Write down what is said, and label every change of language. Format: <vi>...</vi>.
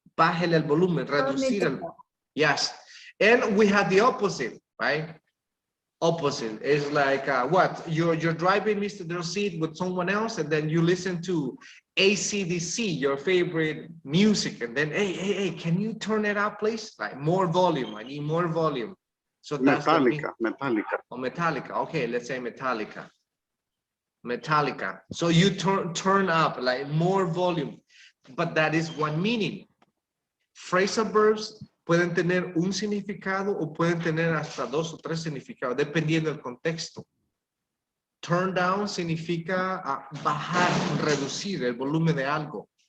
<es>Bájale el volumen, reducir el.</es> <en>Yes, and we have the opposite, right? Opposite is like what? You're driving, Mr. Derseed, with someone else, and then you listen to AC/DC, your favorite music, and then hey, can you turn it up, please? Like more volume. I need more volume. So that's Metallica. Oh, Metallica. Okay, let's say Metallica. Metallica. So you turn up like more volume, but that is one meaning.</en> <es>Phrasal verbs pueden tener un significado o pueden tener hasta 2 o 3 significados, dependiendo del contexto. Turn down significa bajar, reducir el volumen de algo.</es>